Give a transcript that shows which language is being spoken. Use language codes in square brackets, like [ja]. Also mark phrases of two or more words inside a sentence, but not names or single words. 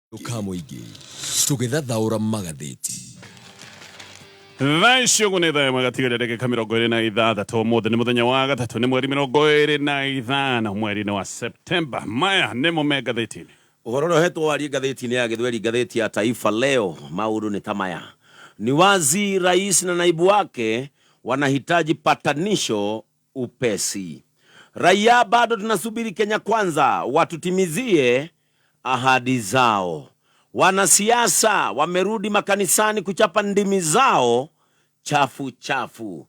[ki] Tukamuigi tugithathaura magathiti Thacio gune thae magatigĩrĩra ndagĩka 26 mũthĩ nĩ mũthenya wa gatatũ nĩ mweri 25 mweri-inĩ wa Septemba. Maya nĩmo me ngathĩti-inĩ. Ũhoro ũrĩa ũhetwo warie ngathĩti-inĩ ya Gĩthweri, ngathĩti ya Taifa Leo, maũndũ ni tamaya. [sw] Ni wazi rais na naibu wake wanahitaji patanisho upesi. Raia bado tunasubiri Kenya Kwanza watutimizie ahadi zao. Wanasiasa wamerudi makanisani kuchapa ndimi zao chafu chafu.